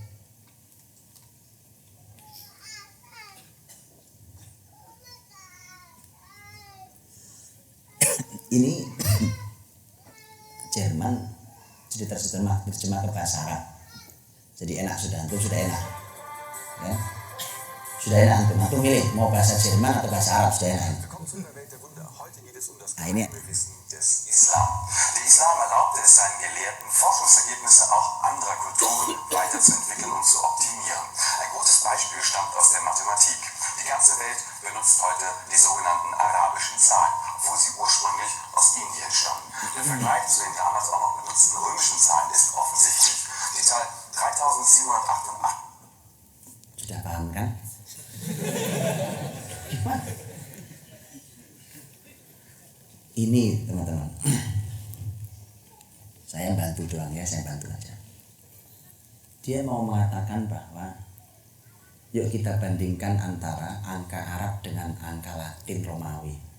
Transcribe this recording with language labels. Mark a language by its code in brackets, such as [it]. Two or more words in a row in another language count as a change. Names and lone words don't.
[id] Ini Jerman sudah terjemah ke bahasa Arab. Jadi enak sudah enak. Ya. Sudah enak antum milih mau bahasa Jerman atau bahasa Arab, sudah enak. Nah, ini Islam. [de] Der Islam erlaubte es seinen Gelehrten, Forschungsergebnisse auch anderer Kulturen weiterzuentwickeln und zu optimieren. Ein gutes Beispiel stammt aus der Mathematik. Die ganze Welt benutzt heute die sogenannten arabischen Zahlen, obwohl sie ursprünglich aus Indien stammen. Der Vergleich zu den damals auch noch benutzten römischen Zahlen ist offensichtlich. Die Zahl 3788. [id] Sudah paham kan? Ini teman-teman, saya bantu doang ya, saya bantu aja. Dia mau mengatakan bahwa yuk kita bandingkan antara angka Arab dengan angka Latin Romawi.